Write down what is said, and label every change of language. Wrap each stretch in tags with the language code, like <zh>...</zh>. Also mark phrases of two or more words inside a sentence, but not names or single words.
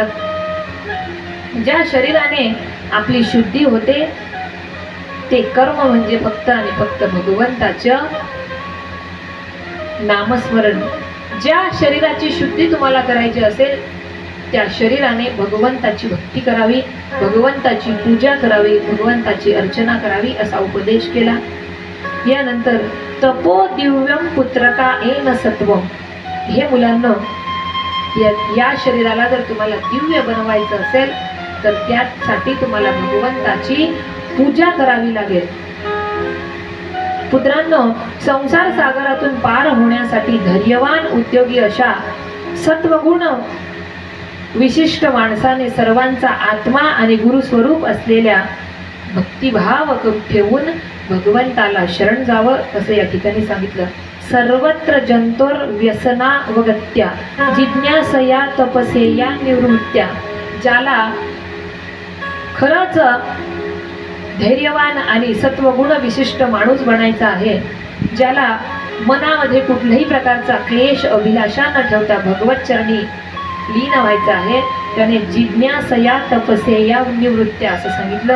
<mr>ज्या शरीराने आपली शुद्धी होते ते कर्म म्हणजे फक्त आणि फक्त भगवंताचं नामस्मरण. ज्या शरीराची शुद्धी तुम्हाला करायची असेल त्या शरीराने भगवंताची भक्ती करावी, भगवंताची पूजा करावी, भगवंताची अर्चना करावी असा उपदेश केला.</mr> <sa>यानंतर तपो दिव्यम पुत्रका येन सत्वम.</sa> <mr>हे मुलांना या शरीराला जर तुम्हाला दिव्य बनवायचं असेल तर त्यासाठी तुम्हाला भगवंताची पूजा करावी लागेल. पुत्रांनो, संसार सागरातून पार होण्यासाठी धैर्यवान उद्योगी अशा सत्वगुण विशिष्ट माणसाने सर्वांचा आत्मा आणि गुरु स्वरूप असलेल्या भक्तिभाव ठेवून भगवंताला शरण जावं असं या ठिकाणी सांगितलं.</mr> <sa>सर्वत्र जंतोर व्यसना वगत्या जिज्ञासया तपसेया निवृत्त्या.</sa> <mr>ज्याला खरंच धैर्यवान आणि सत्वगुण विशिष्ट माणूस बनायचा आहे, ज्याला मनामध्ये कुठल्याही प्रकारचा क्लेश अभिलाषा न ठेवता भगवत चरणी लीन व्हायचं आहे, त्याने</mr> <sa>जिज्ञासया तपसेया निवृत्त्या</sa> <mr>असं सांगितलं.</mr>